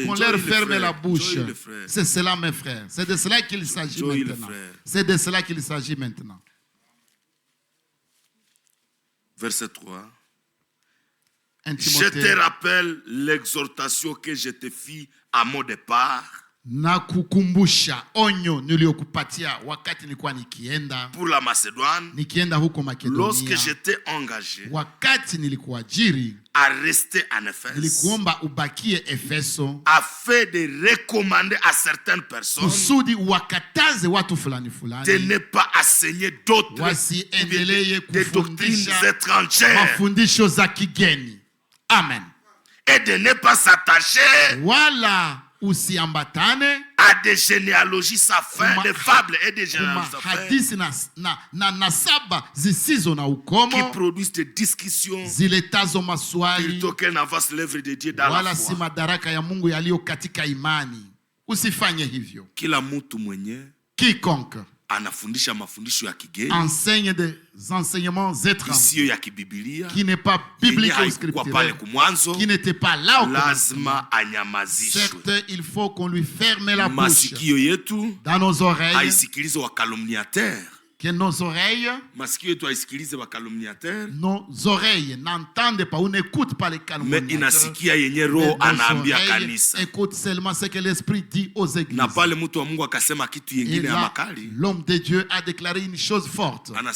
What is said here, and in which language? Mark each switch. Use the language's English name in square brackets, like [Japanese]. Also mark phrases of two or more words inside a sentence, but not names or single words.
[French] On leur ferme la bouche. C'est cela, mes frères. C'est de cela qu'il s'agit maintenant. C'est de cela qu'il s'agit maintenant. Verset 3. Je te rappelle l'exhortation que je te fis à mon départ. [Swahili] Nakukumbusha onyo niliokupatia wakati nilikuwa nikienda [French] pour la Macédoine, [Swahili] nikienda huko Makedonia. [French] Lorsque j'étais engagé, [Swahili] wakati nilikuajiri [French] à rester en Éphèse, [Swahili] nilikuomba ubakie Efeso, [French] afin de recommander à certaines personnes [Swahili] kusudi wakataze watu fulani fulani [French] de ne pas enseigner d'autres [Swahili] wasiendelee [French] doctrines étrangères, [Swahili] mafundisho za kigeni. Amen. [French] Et de ne pas s'attacher [Swahili] wala usiambatane [French] à des généalogies sans fin, des fables et des généalogies sans fin, [Swahili] hadisi na nasaba zisizo na ukomo, [French] qui produisent des discussions [Swahili] ziletazo maswali, [French] plutôt qu'elle n'avance l'œuvre de Dieu dans la foi. [Swahili] Si madaraka ya Mungu yaliyo katika imani. Usifanye hivyo. Kila mtu mwenye [French] quiconque [Swahili] anafundisha mafundisho ya kigeni, [French] enseigne des enseignements étrangers qui n'est pas biblique ou scripturel, qui n'était pas là au [Swahili] lazima anyamazishwe. [French] Certes, il faut qu'on lui ferme la bouche [Swahili] masikio yetu [French] dans nos oreilles, [Swahili] aisikilize wa calomniateur, [French] Que nos oreilles n'entendent pas ou n'écoutent pas les calomniateurs. Écoute seulement ce que l'Esprit dit aux églises. Et là, l'homme de Dieu a déclaré une chose forte.